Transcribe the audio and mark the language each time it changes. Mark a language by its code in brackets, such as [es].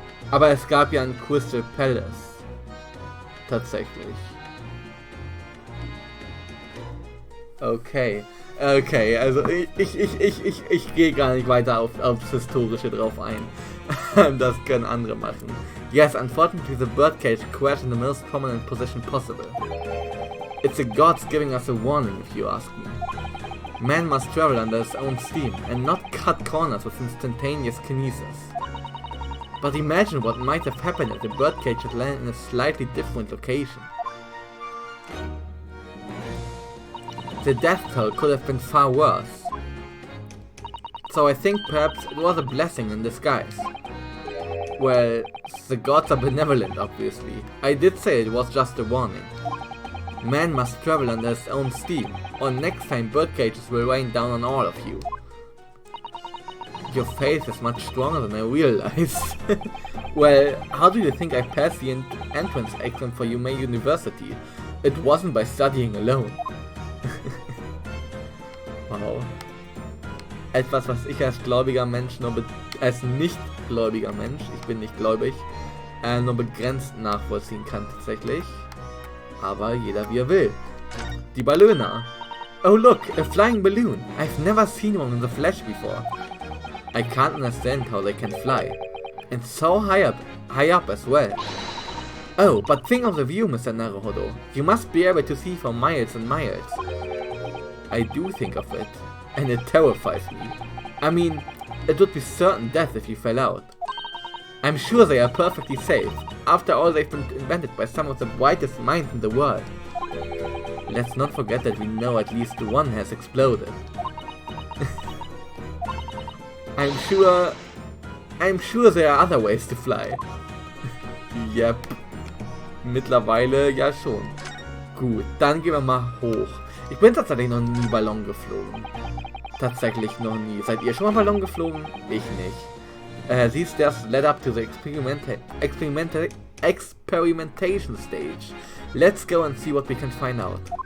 [de] Aber es gab ja einen Crystal Palace. Tatsächlich. Okay. Okay, also ich gehe gar nicht weiter aufs Historische drauf ein. Das können andere machen. [en] Yes, unfortunately the birdcage crashed in the most prominent position possible. It's the gods giving us a warning, if you ask me. Man must travel under his own steam, and not cut corners with instantaneous kinesis. But imagine what might have happened if the birdcage had landed in a slightly different location. The death toll could have been far worse. So I think perhaps it was a blessing in disguise. Well, the gods are benevolent, obviously. I did say it was just a warning. Man must travel under his own steam, or next time birdcages will rain down on all of you. Your faith is much stronger than I realized. Well, how do you think I passed the entrance exam for Yume University? It wasn't by studying alone. Wow. [de] Etwas, was ich als gläubiger Mensch als nicht gläubiger Mensch, ich bin nicht gläubig, nur begrenzt nachvollziehen kann tatsächlich. Aber jeder wie er will. Die Ballona. [en] Oh look, a flying balloon. I've never seen one in the flesh before. I can't understand how they can fly. And so high up as well. Oh, but think of the view, Mr. Naruhodo. You must be able to see for miles and miles. I do think of it, and it terrifies me. I mean, it would be certain death if you fell out. I'm sure they are perfectly safe. After all, they've been invented by some of the brightest minds in the world. Let's not forget that we know at least one has exploded. I'm sure there are other ways to fly. [de] Yep. Mittlerweile ja schon. Gut, dann gehen wir mal hoch. Ich bin tatsächlich noch nie Ballon geflogen. Tatsächlich noch nie. Seid ihr schon mal Ballon geflogen? Ich nicht. [en] These stairs led up to the experimentation stage. Let's go and see what we can find out.